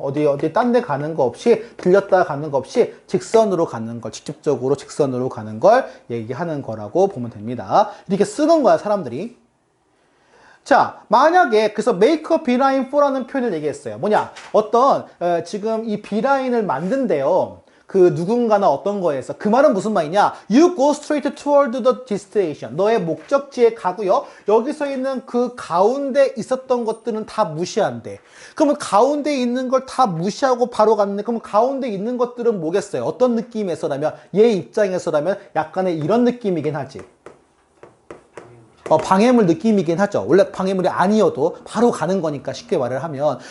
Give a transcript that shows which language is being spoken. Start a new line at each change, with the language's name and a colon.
Korean: 어디 딴 데 가는 거 없이, 들렸다 가는 거 없이 직선으로 가는 걸, 직접적으로 직선으로 가는 걸 얘기하는 거라고 보면 됩니다. 이렇게 쓰는 거야, 사람들이. 자, 만약에 그래서
English: make a beeline for
Korean: 라는 표현을 얘기했어요. 지금 이 beeline을 만든대요. 누군가나 어떤 거에서. 그 말은 무슨 말이냐?
English: You go straight toward the destination.
Korean: 너의 목적지에 가고요. 여기서 있는 그 가운데 있었던 것들은 다 무시한대. 그러면 가운데 있는 걸 다 무시하고 바로 갔는데, 그럼 가운데 있는 것들은 뭐겠어요? 어떤 느낌에서라면, 얘 입장에서라면 약간의 이런 느낌이긴 하지. 방해물 느낌이긴 하죠. 원래 방해물이 아니어도 바로 가는 거니까 쉽게 말을 하면.